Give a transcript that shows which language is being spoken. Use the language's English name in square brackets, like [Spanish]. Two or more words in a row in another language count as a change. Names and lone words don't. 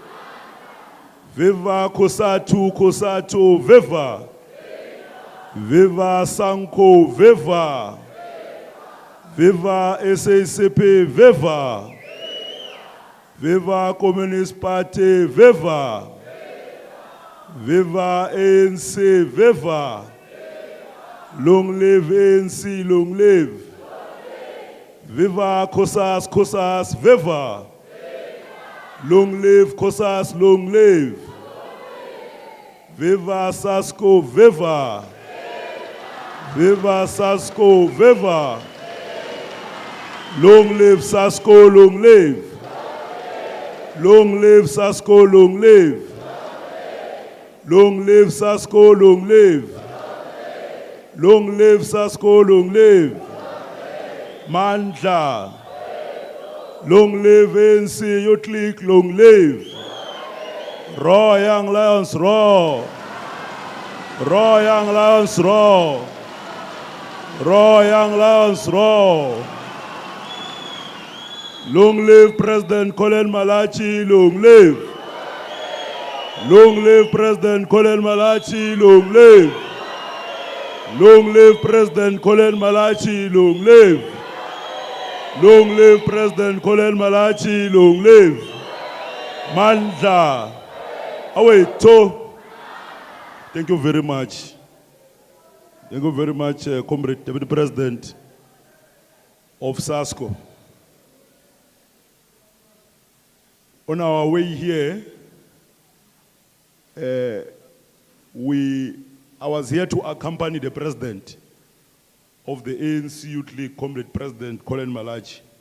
[English] viva Kosatu, Kosatu, viva, viva SASCO, viva, viva SACP, viva, viva Communist Party, viva. Viva ANC, viva! Long live ANC, long live! Viva Kosas, Kosas, viva! Long live Kosas, long live! Viva SASCO, viva! Viva SASCO, viva! Long live SASCO, long live! Long live SASCO, long live! Long live SASCO, long live. Long live SASCO, long live. Mandla. Long live ANC, you click, long live. Raw young lions, raw. Raw young lions, raw. Raw young lions, raw. Long live President Colin Malachi, long live. Long live President Colin Malachi, long live. Long live President Colin Malachi, long live. Long live President Colin Malachi, long live. [Zulu] Mandla. Awethu. [English] Thank you very much. Thank you very much, Comrade Deputy President of SASCO. On our way here, I was here to accompany the president of the ANC Youth League, Comrade President Colin Malachi.